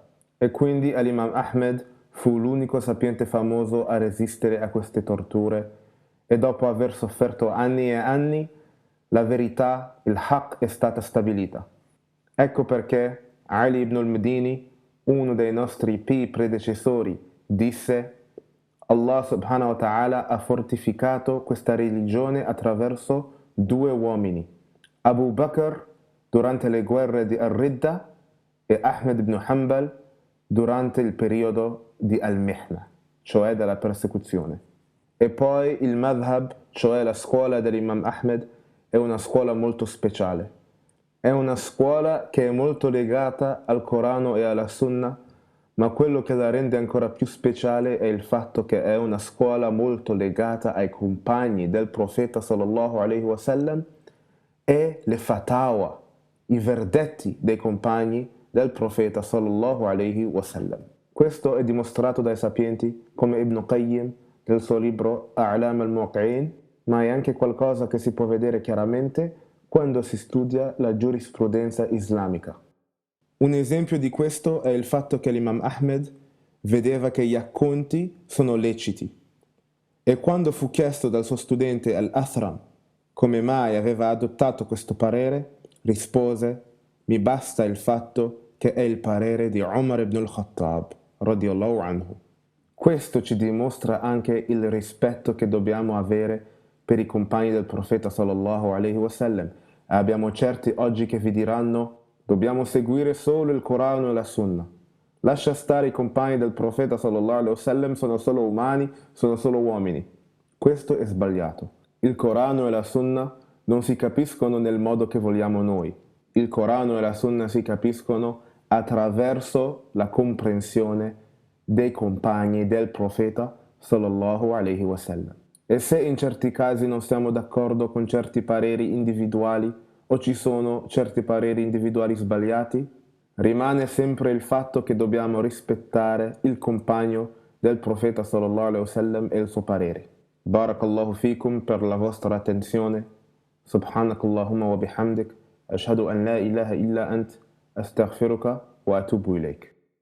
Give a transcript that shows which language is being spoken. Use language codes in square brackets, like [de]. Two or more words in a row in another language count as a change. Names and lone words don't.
[it] E quindi l'Imam Ahmed fu l'unico sapiente famoso a resistere a queste torture e dopo aver sofferto anni e anni, la verità, il haqq, è stata stabilita. Ecco perché Ali ibn al-Medini, uno dei nostri pii predecessori, disse: Allah [ar] سبحانه وتعالى [it] ha fortificato questa religione attraverso due uomini, Abu Bakr durante le guerre di Ar-Ridda e Ahmed ibn Hanbal durante il periodo di al-Mihna, cioè della persecuzione. E poi il madhab, cioè la scuola dell'Imam Ahmed, è una scuola molto speciale. È una scuola che è molto legata al Corano e alla Sunnah, ma quello che la rende ancora più speciale è il fatto che è una scuola molto legata ai compagni del profeta [ar] صلى الله عليه وسلم [it] e le fatawa, i verdetti dei compagni del profeta [ar] صلى الله عليه وسلم. [it] Questo è dimostrato dai sapienti come Ibn Qayyim nel suo libro A'lam al-Muwaqqi'in, ma è anche qualcosa che si può vedere chiaramente quando si studia la giurisprudenza islamica. Un esempio di questo è il fatto che l'Imam Ahmed vedeva che gli acconti sono leciti e quando fu chiesto dal suo studente Al-Athram come mai aveva adottato questo parere, rispose: mi basta il fatto che è il parere di Umar ibn al-Khattab [ar] رضي الله عنه. [it] Questo ci dimostra anche il rispetto che dobbiamo avere per i compagni del profeta [ar] صلى الله عليه وسلم. [it] Abbiamo certi oggi che vi diranno: dobbiamo seguire solo il Corano e la Sunnah. Lascia stare i compagni del profeta [ar] صلى الله عليه وسلم, [it] sono solo umani, sono solo uomini. Questo è sbagliato. Il Corano e la Sunnah non si capiscono nel modo che vogliamo noi. Il Corano e la Sunnah si capiscono attraverso la comprensione dei compagni del profeta [ar] صلى الله عليه وسلم. [it] E se in certi casi non siamo d'accordo con certi pareri individuali o ci sono certi pareri individuali sbagliati, rimane sempre il fatto che dobbiamo rispettare il compagno del profeta [ar] صلى الله عليه وسلم [it] e il suo parere. [ar] بارك الله فيكم [it] per la vostra attenzione. [ar] سبحانك اللهم وبحمدك. أشهد أن لا إله إلا أنت. أستغفرك وأتوب إليك.